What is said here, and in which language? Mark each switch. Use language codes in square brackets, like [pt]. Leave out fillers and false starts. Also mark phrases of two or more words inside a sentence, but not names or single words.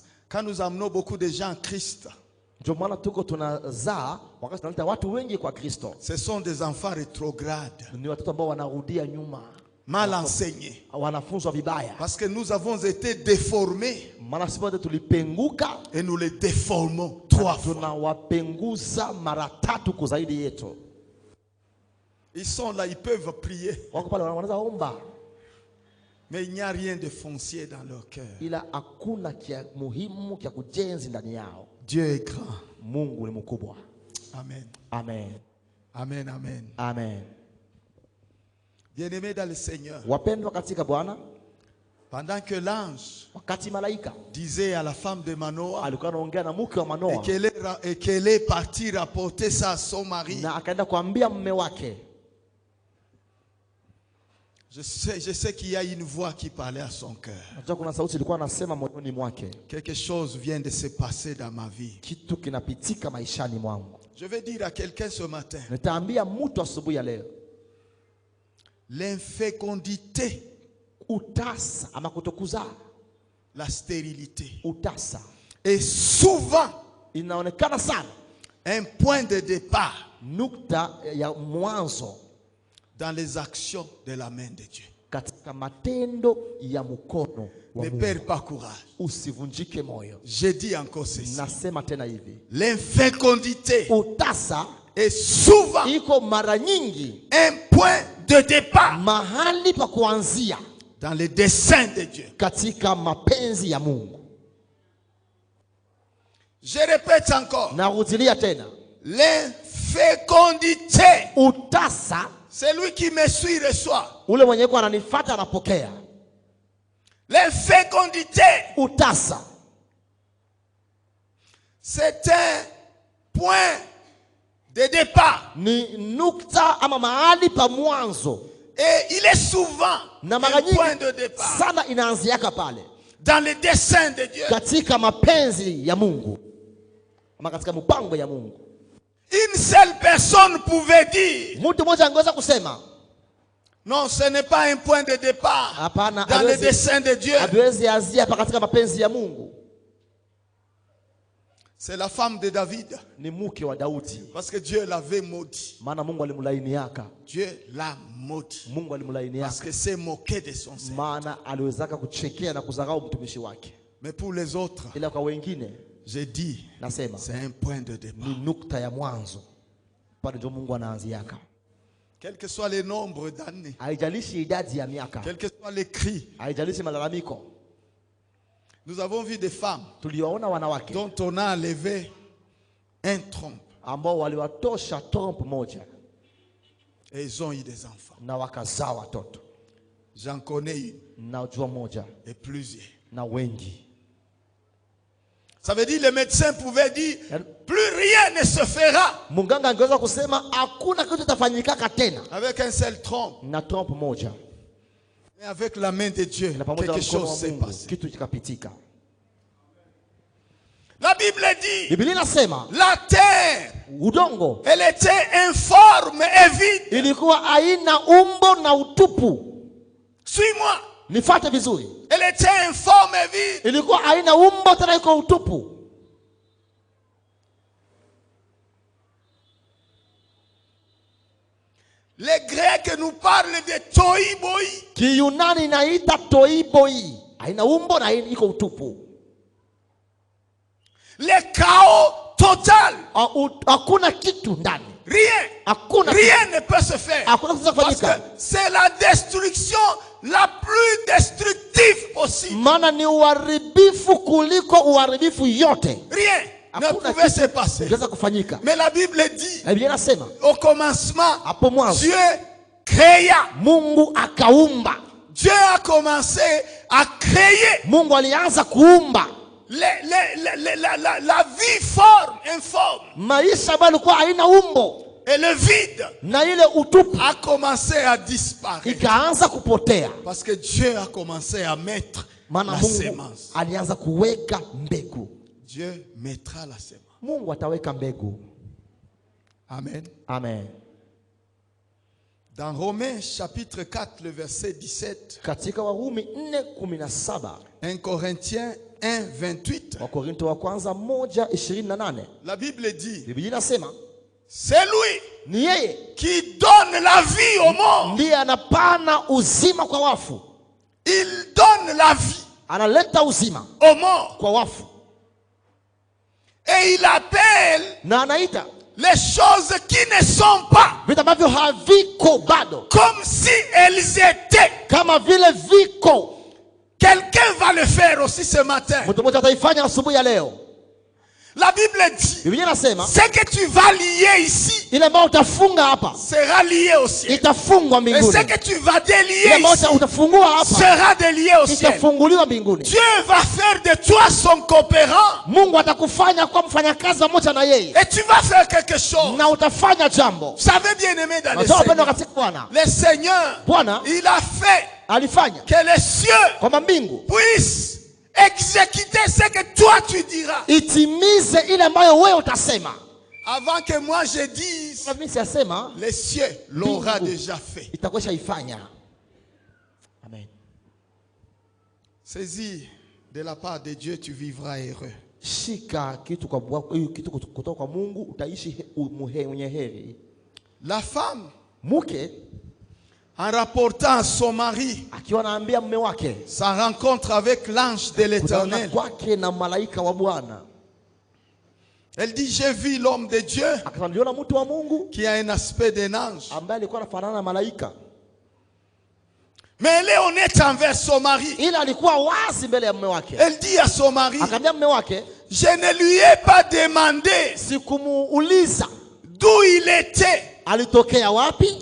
[fr] Quand nous amenons beaucoup de gens à Christ, ce sont des enfants rétrogrades, mal enseignés, parce que nous avons été déformés et nous les déformons 3 fois. Ils sont là, ils peuvent prier, mais il n'y a rien de foncier dans leur cœur. Dieu est grand. [sw] Mungu ni mkubwa. Amen. Amen. Amen, amen. Amen. [fr] Bien-aimés dans le Seigneur, [sw] Wapendwa katika Bwana, [fr] pendant que l'ange [sw] wakati malaika [fr] disait à la femme de Manoah [sw] alikuwa anaongea na mke wa Manoa [fr] et qu'elle est partie rapporter ça à son mari, [sw] na akaenda kuambia mume wake, [fr] je sais qu'il y a une voix qui parlait à son cœur. [sw] unajua kuna sauti ilikuwa anasema moyoni mwake, [fr] Quelque chose vient de se passer dans ma vie. [sw] kitu kinapitika maishani mwangu. [fr] Je vais dire à quelqu'un ce matin, [sw] Nitaambia mtu asubuhi ya leo, [fr] l'infécondité, [sw] utasa ama kutokuzaa, [fr] la stérilité, [sw] utasa [fr] est souvent [sw] inaonekana sana [fr] un point de départ [sw] nukta ya mwanzo [fr] dans les actions de la main de Dieu. [sw] katika matendo ya mkono wa [fr] Ne [sw] Mungu. [fr] perds pas courage. [sw] Usivunjike moyo. [fr] Je dis encore ceci. [sw] Nasema tena hivi, [fr] L'infécondité [sw] utasa [fr] est souvent [sw] iko mara nyingi [fr] un point de départ [sw] mahali pa kuanzia [fr] dans les desseins de Dieu. [sw] katika mapenzi ya Mungu. [fr] Je répète encore. [sw] Narudilia tena, [fr] L'infécondité, [sw] utasa, [fr] celui qui me suit reçoit. [sw] ule mwenye yuko ananifuata anapokea. [fr] L'infécondité, [sw] Utasa [fr] c'est un point de départ. [sw] ni nukta ama mahali pa mwanzo, [fr] Et il est souvent [sw] na mara [fr] un point [sw] nyingi [fr] de départ [sw] sana inaanziaka pale [fr] dans les desseins de Dieu. [sw] katika mapenzi ya Mungu ama katika mpango ya Mungu. [fr] Une seule personne pouvait dire, [sw] Mtu mmoja angeweza kusema [fr] non, ce n'est pas un point de départ [sw] hapana, [fr] dans les desseins de Dieu. [sw] hatuwezi anzia hapa katika mapenzi ya Mungu. [fr] C'est la femme de David. [sw] Ni mke wa Daudi, [fr] Parce que Dieu l'avait maudit. [sw] maana Mungu alimlainiaka. [fr] Dieu l'a maudit. [sw] Mungu [fr] Parce [sw] alimlainiaka [fr] que c'est moqué de son Seigneur. [sw] maana aliwezaka kuchekea na kudharau mtumishi wake. [fr] Mais pour les autres, [sw] Ila kwa wengine [fr] j'ai dit, [sw] nasema [fr] c'est un point de départ. [sw] ni nukta ya mwanzo, pale ndio Mungu anaanziaka. [fr] Quel que soit le nombre d'années, [sw] Haijalishi idadi ya miaka, [fr] quel que soit les cris, [sw] haijalishi malalamiko. [fr] nous avons vu des femmes [sw] Tuliwaona wanawake [fr] dont on a enlevé un trompe [sw] ambao waliwatosha trompe moja [fr] et ils ont eu des enfants. [sw] na wakazaa watoto. [fr] J'en connais une [sw] Najua moja [fr] et plusieurs. [sw] na wengi. [fr] Ça veut dire que le médecin pouvait dire, plus rien ne se fera [sw] Munganga angeweza kusema hakuna kitu kitafanyikaka tena [fr] avec un seul trompe. [sw] na trompe moja, [fr] Mais avec la main de Dieu, [sw] na pamoja na [fr] quelque [sw] mkono [fr] chose [sw] wa [fr] s'est [sw] Mungu [fr] passé. [sw] kitu kikapitika. [fr] La Bible dit, [sw] Biblia inasema [fr] la terre, [sw] udongo [fr] elle était informe et vide. [sw] ilikuwa haina umbo na utupu. [fr] Suis-moi. [sw] Nifuate vizuri, [fr] Elle était informe et vide. [sw] ilikuwa haina umbo tena iko utupu. [fr] Les Grecs nous parlent de toiboi. [sw] Kiyunani inaita toiboi, haina umbo na iko utupu. [fr] Le chaos total. [sw] Hakuna kitu ndani, [fr] Rien. [sw] hakuna [fr] Rien ne peut se faire. [sw] hakuna kitu [fr] Parce que [sw] kufanyika, [fr] c'est la destruction la plus destructive possible. [sw] maana ni uharibifu kuliko uharibifu yote. [fr] Rien ne [sw] Hakuna [fr] pouvait se [sw] kitu [fr] passer. [sw] kinaweza kufanyika. [fr] Mais la Bible dit, [sw] Na Biblia inasema [fr] au commencement, [sw] hapo mwanzo [fr] Dieu créa. [sw] Mungu akaumba. [fr] Dieu a commencé à créer [sw] Mungu alianza kuumba [fr] la vie forme, informe. [sw] maisha ambayo ilikuwa haina umbo, [fr] Et le vide [sw] na ile utupu [fr] a commencé à disparaître. [sw] ikaanza kupotea, [fr] Parce que Dieu a commencé à mettre [sw] maana [fr] la [sw] Mungu [fr] sémence. [sw] alianza kuweka mbegu. [fr] Dieu mettra la sémence. [sw] Mungu ataweka mbegu. [fr] Amen. [sw] Amen. [fr] Dans Romains chapitre 4, le verset 17, [sw] Katika Warumi 4:17, [fr] 1 Corinthiens 1, 28, [sw] Wakorinto wa kwanza 1:28, [fr] la Bible dit, [sw] Biblia inasema [fr] c'est lui [sw] ni yeye [fr] qui donne la vie au monde. [sw] ndiye anapana uzima kwa wafu. [fr] Il donne la vie [sw] Analeta uzima [fr] au monde. [sw] kwa wafu [fr] Et il appelle [sw] na anaita [fr] les choses qui ne sont pas [sw] vitu ambavyo haviko bado [fr] comme si elles étaient. [sw] kama vile viko. [fr] Quelqu'un va le faire aussi ce matin. [sw] Mtu mmoja ataifanya asubuhi ya leo. [fr] La Bible dit, [sw] Biblia inasema [fr] ce que tu vas lier ici [sw] ile ambayo utafunga hapa [fr] sera lié au ciel. [sw] itafungwa [fr] Et [sw] mbinguni. [fr] ce que tu vas [sw] Ile [fr] délier [sw] ambayo [fr] ici [sw] utafungua hapa [fr] sera délié au ciel. [sw] itafunguliwa mbinguni. [fr] Dieu va faire de toi son coopérant. [sw] Mungu atakufanya kuwa mfanyakazi pamoja na yeye [fr] Et tu vas faire quelque chose. [sw] na utafanya jambo. [fr] Vous savez bien aimé dans le [sw] Unajua wapendwa [fr] Seigneur. [sw] katika Bwana, [fr] Le Seigneur, [sw] Bwana [fr] il a fait [sw] alifanya [fr] que les cieux [sw] kwamba mbingu [fr] puissent exécuter ce que toi tu diras. [sw] itimize ile ambayo wewe utasema. [fr] Avant que moi je dise, [sw] Kama mimi siyasema, [fr] les cieux l'aura [sw] Mbingu [fr] déjà fait. [sw] itakuwa ifanya. Amen. [fr] Saisis de la part de Dieu, tu vivras heureux. [sw] Shika kitu kwa kitu kutoka kwa Mungu, utaishi mwenye heri. [fr] La femme, [sw] Mke [fr] en rapportant à son mari [sw] akiwa anaambia mume wake [fr] sa rencontre avec l'ange de l'Éternel, [sw] kwake na malaika wa Bwana, [fr] elle dit, j'ai vu l'homme de Dieu [sw] akasema mtu wa Mungu [fr] qui a un aspect d'un ange. [sw] ambaye alikuwa anafanana na malaika, [fr] Mais elle est honnête envers son mari. [sw] ila alikuwa wazi mbele ya mume wake. [fr] Elle dit à son mari, [sw] Akamwambia mume wake, [fr] je ne lui ai pas demandé [sw] sikumuuliza [fr] d'où il était, [sw] alitokea wapi